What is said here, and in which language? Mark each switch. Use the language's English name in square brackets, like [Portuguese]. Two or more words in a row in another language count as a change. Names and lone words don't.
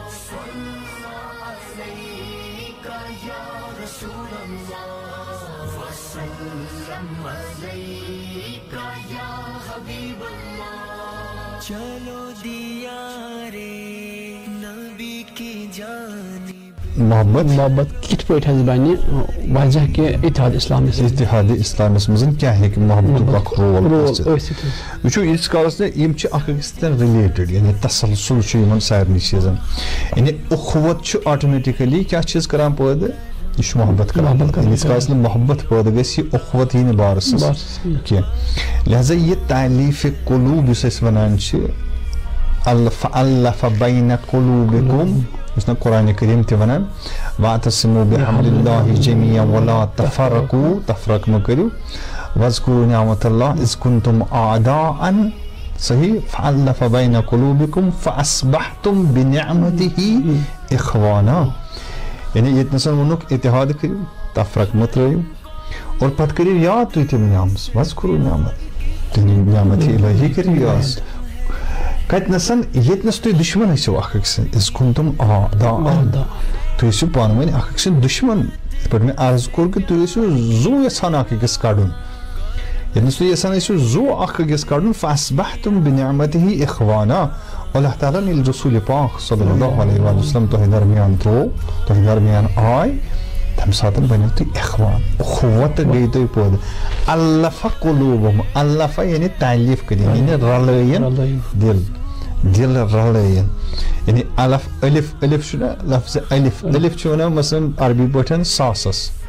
[Urdu] چلو دیارے نبی کی جانب [Kashmiri] محبت کت پٲٹھۍ حظ بنہِ وجہ کہِ اتحاد اسلامس اتحاد اسلامس منٛز کیٛاہ ہیٚکہِ محبتُک اکھ رول ٲسِتھ وٕچھو ییٖتِس کالس نہٕ یِم چھِ اکھ أکِس سۭتۍ رِلیٹِڈ یعنی تسلسل چھُ یِمن سارنٕے چیٖزن یعنی اُخوت چھُ آٹومیٹِکلی کیٛاہ چیٖز کران پٲدٕ یہ چھُ محبت کران ییٖتِس کالس نہٕ محبت پٲدٕ گژھِ یہِ اُخوت یی نہٕ بارس کینٛہہ لہذا یہِ تعلیٖفِ قلوٗب یُس أسۍ وَنان چھِ [Arabic] فَأَلَّفَ بَيْنَ قُلُوبِكُمْ [Kashmiri] یُس نا قرآنِ کریم تہِ وَنان [Arabic] وَاعْتَصِمُوا بِحَبْلِ اللہِ جَمِيعًا وَلَا تَفَرَّقُوا [Kashmiri] تفرق مہٕ کٔرِو [Arabic] وَاذْكُرُوا نِعْمَتَ اللہِ إِذْ كُنتُم أَعْدَاءً [Kashmiri] صحیح [Arabic] فَأَلَّفَ بَيْنَ قُلُوبِكُمْ فَأَصْبَحْتُم بِنِعْمَتِهِ إِخْوَانًا [Kashmiri] یعنی ییٚتنَسَن ووٚنُکھ اتحاد کٔرِو تفرق مہٕ ترٲیِو اور پتہٕ کٔرِو یاد تُہۍ تِم نعمژ [Arabic] وَاذْكُرُوا نِعْمَتَ اللہِ [Kashmiri] کٔرِو یاد کتنَسَن ییٚتنَس تُہۍ دُشمن ٲسِو اکھ أکۍ سٕنٛدۍ [Arabic] إِذْ كُنتُم أعْداءً [Kashmiri] تُہۍ ٲسِو پانہٕ ؤنۍ اکھ أکۍ سٕنٛدۍ دُشمن یِتھ پٲٹھۍ مےٚ عرض کوٚر کہِ تُہۍ ٲسِو زُو یژھان اکھ أکِس کڑُن ییٚتنَس تُہۍ یژھان ٲسِو زُو اکھ أکِس کڑُن [Arabic] فَأَصْبَحْتُم بِنِعْمَتِهِ إِخْوَانًا [Kashmiri] اللہ تعالیٰ ییٚلہِ رسوٗلِ پاک [Arabic] صلی اللہ علیہ وسلم [Kashmiri] تۄہہِ درمیان ترٛوو تۄہہِ درمیان آے تمہِ ساتہٕ بنیو تُہۍ اخوان اخوت گٔے تُہۍ پٲدٕ [Arabic] الفَ قُلوٗبُہُم [Kashmiri] الفَ یعنی تعلیٖف کٔرِنۍ یعنی رلٲیِن دل رلٲیِن یعنی الف چھُ نا لفظ الف چھُ وَنان مثلاً عربی پٲٹھۍ ساسس